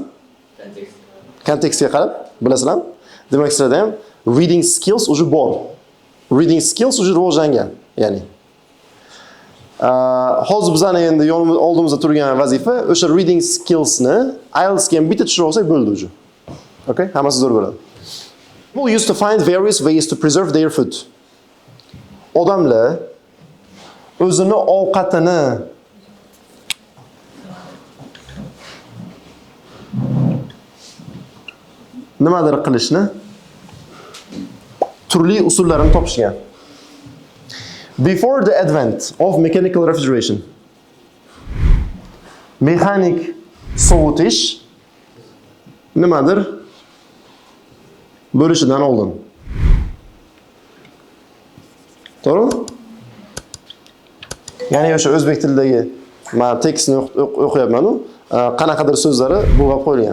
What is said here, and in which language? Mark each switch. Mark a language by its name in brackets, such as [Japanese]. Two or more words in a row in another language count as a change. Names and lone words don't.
[Uzbek] Kontekstga qarab bilasizlarmi? Demak, sizlarda ham [English] reading skills [Uzbek] уже bor. [English] Reading skills [Uzbek] уже rivojlangan, ya'ni hozir bizning endi oldimizda turgan vazifa o'sha [English] reading skillsni [Uzbek] IELTS ga ham bitta tushirib olsak bo'ldi уже. Okay? Hammasi zo'r bo'ladi. [English] People used to find various ways to preserve their food. [Uzbek] Odamlar o'zini ovqatini nimadir qilishni turli usullarini topishgan. [English] Before the advent of mechanical refrigeration, [Uzbek] mexanik sovutish nimadir bo'lishidan oldin. To'g'rimi? Ya'ni o'sha o'zbek tilidagi men tekstni o'qiyapman-ku, qanaqadir so'zlari bo'g'ab qo'yilgan.